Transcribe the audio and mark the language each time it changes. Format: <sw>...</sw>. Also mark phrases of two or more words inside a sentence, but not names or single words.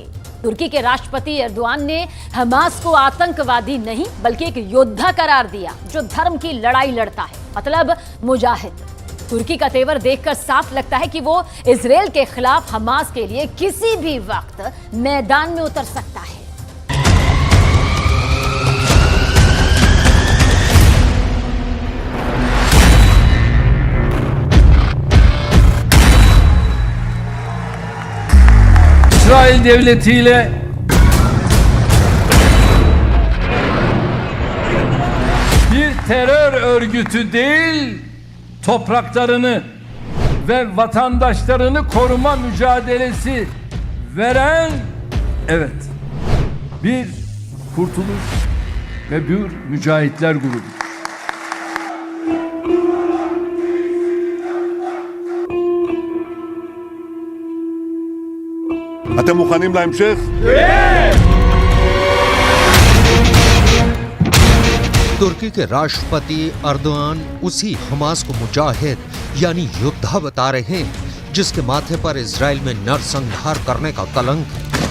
<hi>तुर्की के राष्ट्रपति एर्दोआन ने हमास को आतंकवादी नहीं बल्कि एक योद्धा करार दिया जो धर्म की लड़ाई लड़ता है, मतलब मुजाहिद। तुर्की का तेवर देखकर साफ लगता है कि वो इजरायल के खिलाफ हमास के लिए किसी भी वक्त मैदान में उतर सकता है।</hi> <tr>İsrail devletiyle bir terör örgütü değil, topraklarını ve vatandaşlarını koruma mücadelesi veren, evet, bir kurtuluş ve bir mücahitler grubu.</tr> <he>אתם מוכנים להמשך?</he> <hi>तुर्की के राष्ट्रपति एर्दोआन उसी हमास को मुजाहिद यानी योद्धा बता रहे हैं जिसके माथे पर इजराइल में नरसंहार करने का कलंक है।</hi>